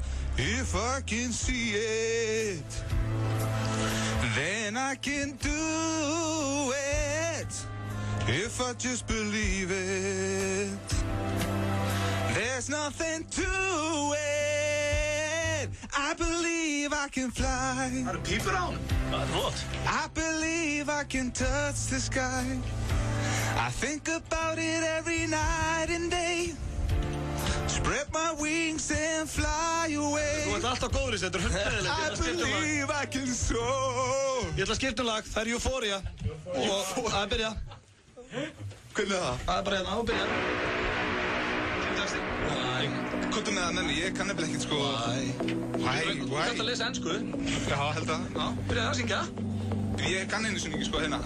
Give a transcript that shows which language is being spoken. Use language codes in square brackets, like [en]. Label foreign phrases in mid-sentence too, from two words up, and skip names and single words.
[en] If I can see it, then I can do it. If I just believe it, there's nothing to it. I believe I can fly. [is] Það eru pípur á honum. Það er flott. [en] I believe I can touch the sky. I think about it every night and day. Spread my wings and fly away. [is] Þú ert alltaf góður í þessu, þetta er hundleðilegt. [en] I believe I can soar. [is] Ég ætla að skipta lag, það er Euphoria. Og að byrja. Hvernig er það? Það er bara hérna, og byrja. Kottu með það nenni, ég kann nefnilega ekkert sko. Þú kannst að lesa ennsku. Já, held að. Já, byrjaði að syngja. Ég kann einu sinni ekki sko hérna.